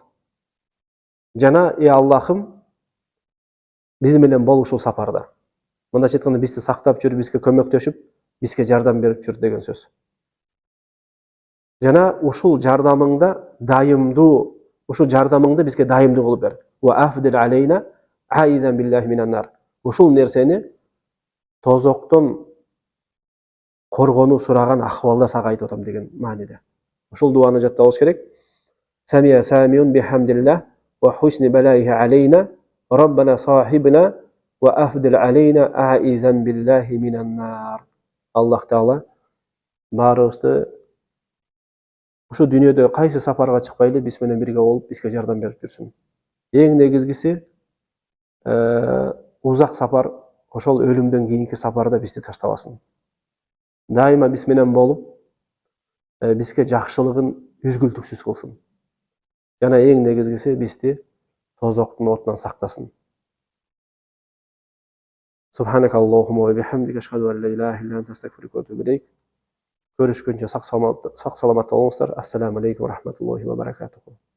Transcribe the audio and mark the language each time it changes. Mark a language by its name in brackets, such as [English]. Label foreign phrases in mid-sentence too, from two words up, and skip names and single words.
[Kyrgyz] Жана Аллахым биз менен бол ушул сапарда. Мындайча айтканда бизди сактап жүр, бизге көмөктөшүп, бизге жардам берип жүр деген сөз. Жана ушул жардамыңда дайымдуу, ушул жардамыңды бизге дайымдуу кылып бер. [Arabic] وأفضل علينا عائذا بالله من النار. [Kyrgyz] Ушул нерсени тозоктон коргонуу сураган акыбалда сага айтып атам деген мааниде. Ушул дуаны жаттабыбыз керек. [Arabic] سمع سامع بحمد الله وحسن بلائه علينا ربنا صاحبنا وأفضل علينا عائذا بالله من النار. [Kyrgyz] Аллах Таала баарыбызды ушу дүйнөдө кайсы сапарга чыкпайлы биз менен бирге болуп, бизге жардам берип жүрсүн. Эң негизгиси узак сапар, ошол өлүмдөн кийинки сапарда бизди таштабасын. Дайыма биз менен болуп, бизге жакшылыгын үзгүлтүксүз кылсын. Жана эң негизгиси бизди тозоктун отунан сактасын. [Arabic] سبحانك اللهم وبحمدك أشهد أن لا إله إلا أنت أستغفرك وأتوب إليك. [Kyrgyz] Көрүшкөнчө сак саламатта болуңуздар. [Arabic] السلام عليكم ورحمة الله وبركاته.